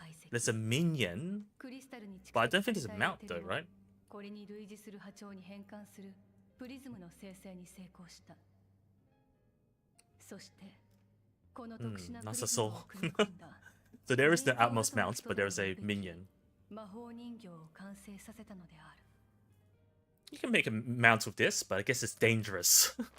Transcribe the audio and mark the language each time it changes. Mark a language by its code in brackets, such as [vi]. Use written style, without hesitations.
[en] There's a minion. But I don't think there's a mount though, right? [ja] これに類似する波長に変換するプリズムの生成に成功した。そしてこの特殊なプリズムを組み込んだ。 [en] So there is the Atmos mount, but there is a minion. [ja] 魔法人形を完成させたのである。 [en] You can make a mount with this, but I guess it's dangerous.